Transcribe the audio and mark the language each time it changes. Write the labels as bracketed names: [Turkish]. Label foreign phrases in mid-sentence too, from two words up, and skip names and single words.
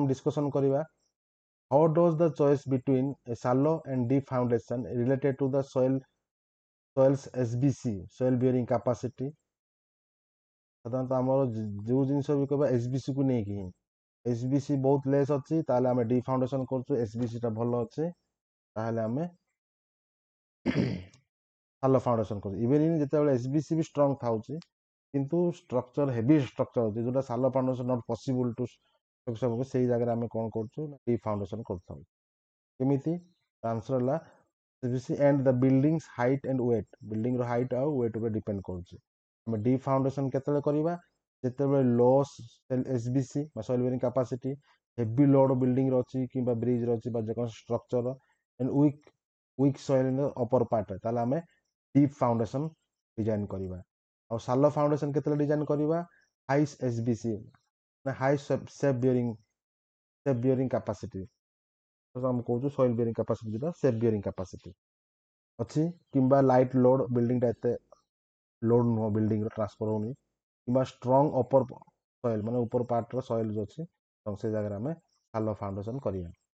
[Odia] discussion କରିବା [English] how does the choice between a shallow and deep foundation related to the soil's SBC soil bearing capacity [Odia] ସାଧାରଣତଃ ଆମର ଯୋଉ ଜିନିଷ ବି କହିବା SBC କୁ ନେଇକି ହିଁ SBC ବହୁତ ଲେସ୍ ଅଛି ତାହେଲେ ଆମେ [English] deep foundation [Odia] କରୁଛୁ SBC ଟା ଭଲ ଅଛି ତାହେଲେ ଆମେ [English] shallow foundation [Odia] କରୁଛୁ ଇଭେନ୍ ଯେତେବେଳେ SBC ବି ଷ୍ଟ୍ରଙ୍ଗ ଥାଉଛି କିନ୍ତୁ [English] structure heavy structure [Odia] ଅଛି ଯୋଉଟା [English] shallow foundation not possible to [Odia] ସବୁ ସେଇ ଜାଗାରେ ଆମେ କଣ କରୁଛୁ [English] deep foundation [Odia] କରିଥାଉ କେମିତି ଆନ୍ସର ହେଲା [English] SBC and the building's height and weight building [Odia] ର height ଆଉ weight ଉପରେ ଡିପେଣ୍ଡ କରୁଛି ଆମେ [English] deep foundation [Odia] କେତେବେଳେ କରିବା ଯେତେବେଳେ [English] low SBC [Odia] ବା [English] soil bearing capacity heavy load building [Odia] ର ଅଛି କିମ୍ବା ବ୍ରିଜ ର ଅଛି ବା ଯେକୌଣସି ଷ୍ଟ୍ରକ୍ଚର [English] and weak soil in the upper part [Odia] ତାହେଲେ ଆମେ [English] deep foundation design [Odia] କରିବା ଆଉ [English] shallow foundation [Odia] କେତେବେଳେ ଡିଜାଇନ କରିବା [English] high SBC [Odia] ନା [English] high sep bearing capacity [Odia] ଆମେ କହୁଛୁ [English] soil bearing capacity [Odia] ଯୋଉଟା [English] sep bearing capacity [Odia] ଅଛି କିମ୍ବା [English] light load building [Odia] ଟା ଏତେ ଲୋଡ ନୁହଁ ବିଲ୍ଡିଂ ର ଟ୍ରାନ୍ସଫର ହଉନି କିମ୍ବା [English] strong upper soil [Odia] ମାନେ ଉପର ପାର୍ଟ ର ସଏଲ ଯୋଉ ଅଛି ସେ ଜାଗାରେ ଆମେ [English] shallow foundation [Odia] କରିବା